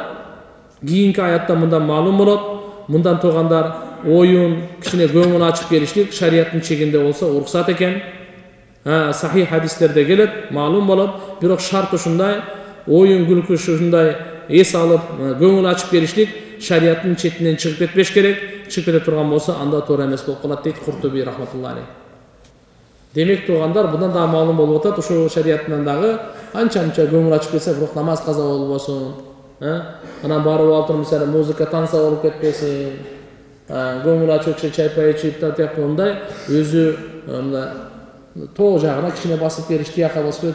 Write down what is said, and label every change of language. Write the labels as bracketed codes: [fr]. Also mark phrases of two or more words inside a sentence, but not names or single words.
[ky] Кийинки аятта мындан маалым болот. Мындан туугандар оюн, кичине көңүн ачып келиштик шарияттын чегинде болсо уруксат экен. Сахих хадистерде келет, маалым болот. Бирок шарт ушундай, оюн күлкү ушундай эс алып, көңүн ачып келиштик шарияттын четинен чыгып кетпеш керек. Чыгып кете турган болсо анда туура эмес болуп калат дейт Куртуби [ar] رحمة الله عليه. [ky] Демек туугандар мындан да маалым болуп атат, ушу шарияттан дагы анча-анча көңүл ачып келсе, бирок намаз каза болбосун. Анан барып алып туруп мисалы музыка танца болуп кетпесин. Көңүл ачып чай пай ичип мындай өзү мындай тоо жагына кичине басып бериш тияка болсо керек.